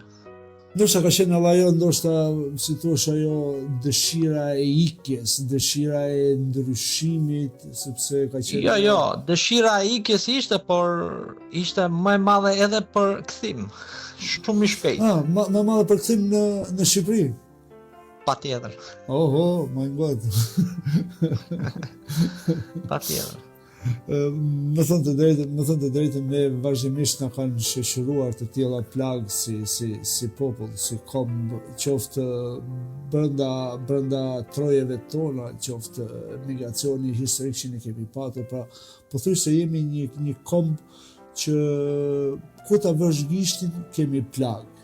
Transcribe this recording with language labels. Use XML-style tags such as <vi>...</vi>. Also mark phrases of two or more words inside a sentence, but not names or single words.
<sq>Ndoshta ka qenë ajo, ndoshta si thua ajo dëshira e ikjes, dëshira e ndryshimit, sepse ka qenë. Jo, dëshira e ikjes ishte, por ishte më e madhe edhe për kthim. Shumë i shpejt. Më madhe për kthim në Shqipëri. Patjetër.</sq> <en>Oh, my God.</en> <sq>Patjetër. Më thënë të drejtën, ne vazhdimisht na kanë shoqëruar të tilla plagë si popull, si kom, qoftë brenda trojeve tona, qoftë migracioni historik që ne kemi patur, pra pothuaj se jemi një kom që ku ta vësh gishtin kemi plagë.</sq>